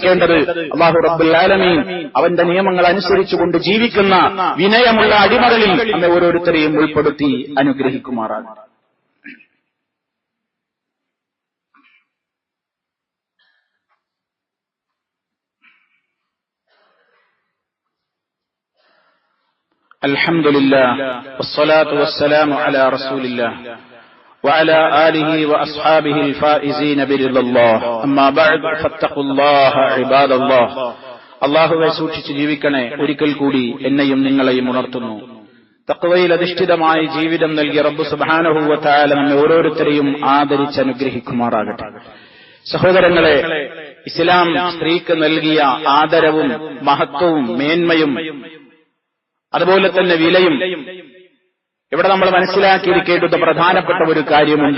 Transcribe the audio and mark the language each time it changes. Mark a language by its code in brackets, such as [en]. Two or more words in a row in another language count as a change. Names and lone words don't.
[ar] الله رب العالمين [ml] അവന്റെ നിയമങ്ങൾ അനുസരിച്ചുകൊണ്ട് ജീവിക്കുന്ന വിനയമുള്ള അടിമകളിൽ നമ്മെ ഓരോരുത്തരെയും ഉൾപ്പെടുത്തി അനുഗ്രഹിക്കുമാറാണ്. [ar] الحمد لله والصلاة والسلام على رسول الله وعلى آله وأصحابه الفائزين برضا الله أما بعد فاتقوا الله عباد الله. [ml] അല്ലാഹുവെ സൂക്ഷിച്ച് ജീവിക്കണേ. ഒരിക്കൽ കൂടി എന്നെയും നിങ്ങളെയും ഉണർത്തുന്നു. തഖ്വയിൽ അധിഷ്ഠിതമായ ജീവിതം നൽകിയ റബ്ബ് [ar] سبحانه وتعالى [ml] നമ്മെ ഓരോരുത്തരെയും ആദരിച്ച് അനുഗ്രഹിക്കുമാറാകട്ടെ. സഹോദരങ്ങളെ, ഇസ്ലാം സ്ത്രീക്ക് നൽകിയ ആദരവും മഹത്വവും മേന്മയും അതുപോലെ തന്നെ വിലയും ഇവിടെ നമ്മൾ മനസ്സിലാക്കിയിരിക്കേണ്ടുന്ന പ്രധാനപ്പെട്ട ഒരു കാര്യമുണ്ട്.